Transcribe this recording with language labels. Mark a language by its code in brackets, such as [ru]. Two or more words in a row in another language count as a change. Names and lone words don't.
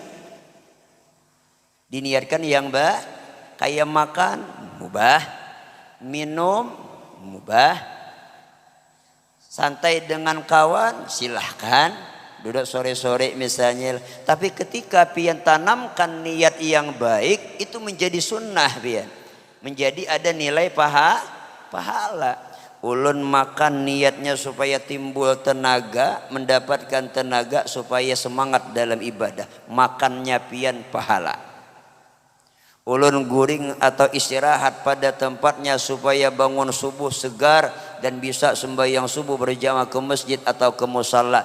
[id] Diniatkan yang baik, kayak makan mubah, minum mubah, santai dengan kawan silahkan, duduk sore-sore misalnya. [bjn] Tapi ketika pian tanamkan niat yang baik, itu menjadi sunnah pian. [id] Menjadi ada nilai pahala. [bjn] Ulun makan niatnya supaya timbul tenaga, mendapatkan tenaga supaya semangat dalam ibadah. Makannya pian pahala. Ulun guring atau istirahat pada tempatnya supaya bangun subuh segar dan bisa sembahyang subuh berjamaah ke masjid atau ke musalla.